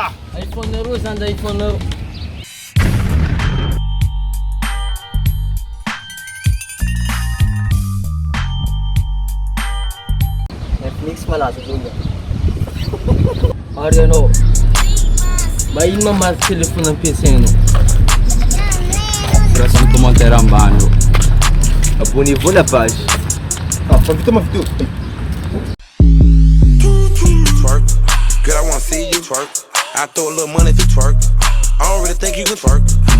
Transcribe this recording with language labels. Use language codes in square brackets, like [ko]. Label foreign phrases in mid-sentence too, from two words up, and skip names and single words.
[mg] iPhone nareo zany iPhone nareo Netflix malaza zao ary anao mba ino mamaky telefôny ampiasainao rasa amin'ny commentaire ambany io [fr] abonnez-vous la page [mg] fa vita [fr] ma vidéo [en] twerk. Girl, I wanna see you twerk. I throw a little money if you twerk. I don't really think you can twerk.